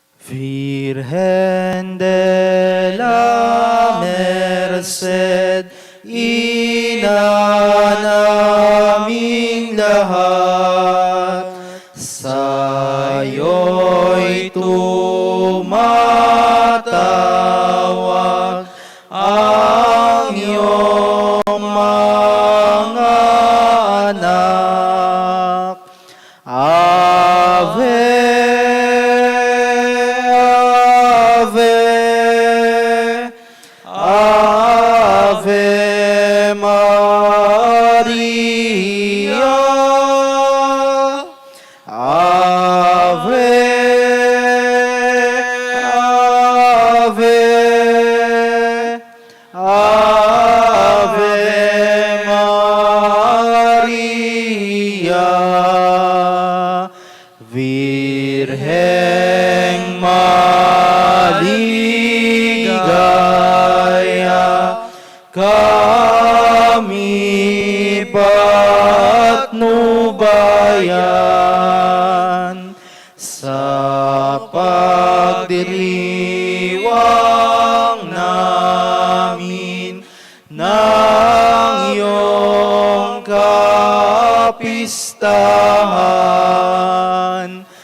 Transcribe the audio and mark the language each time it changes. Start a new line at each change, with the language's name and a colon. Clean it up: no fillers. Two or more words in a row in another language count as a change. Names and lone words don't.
Filipino: Virgen de la Merced, ina naming lahat, sa'yo'y tumatawag ang iyong mga anak.
Latin: Ave, Ave, Ave Maria. Ave, Ave, Ave Maria.
Filipino: Virheng maligaya, kami patnubayan sa pagdiriwang namin ng iyong kapistahan.